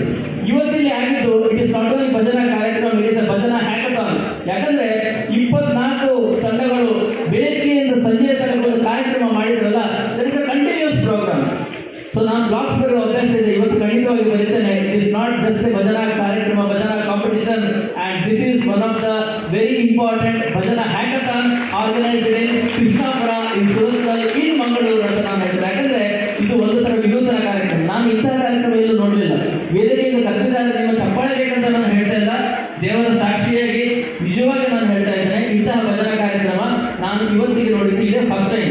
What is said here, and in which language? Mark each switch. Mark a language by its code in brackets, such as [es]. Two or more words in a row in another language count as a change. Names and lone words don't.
[kn] ಇವತ್ತಿಲ್ಲಿ ಆಗಿದ್ದು [en] it is not only [kn] ಭಜನಾ ಕಾರ್ಯಕ್ರಮ, [en] it is a bhajana hackathon. [kn] ಯಾಕಂದ್ರೆ 24 ತಂಡಗಳು ಬೆಳಗ್ಗೆಯಿಂದ ಸಂಜೆ ತನಕ ಒಂದು ಕಾರ್ಯಕ್ರಮ ಮಾಡಿದ್ರಲ್ಲ, [en] that is a continuous program. [kn] ಸೊ ನಾನು ಬ್ಲಾಗ್ಸ್ ಬರೆಯುವ ಅಭ್ಯಾಸ ಇದೆ, ಇವತ್ತು ಖಂಡಿತವಾಗಿ ಬರೀತೇನೆ. [en] it is not just a [kn] ಭಜನಾ ಕಾರ್ಯಕ್ರಮ, [en] bhajana competition, and this is one of the very important bhajana hackathon organised in Krishnapura in Surathkal in Mangaluru [kn] ಅಂತ ನಾನು ಹೇಳ್ತೇನೆ. ಯಾಕಂದ್ರೆ ಇದು ಒಂದು ತರ ವಿನೂತನ ಕಾರ್ಯಕ್ರಮ. ನಾನು ಇಂತಹ ಕಾರ್ಯಕ್ರಮ ಎಲ್ಲೂ ನೋಡಲಿಲ್ಲ. ವೇದಿಕೆಯನ್ನು ಕತ್ತಿದ್ದಾರೆ, ನಿಮ್ಮ ಚಪ್ಪಾಳೆ ಬೇಕಂತ ನಾನು ಹೇಳ್ತಾ ಇಲ್ಲ, ದೇವರ ಸಾಕ್ಷಿಯಾಗಿ ನಿಜವಾಗಿ ನಾನು ಹೇಳ್ತಾ ಇದ್ದೇನೆ, ಇಂತಹ ಭಜನಾ ಕಾರ್ಯಕ್ರಮ ನಾನು ಇವತ್ತಿಗೆ ನೋಡಿದ್ದು ಇದೇ [en] first time.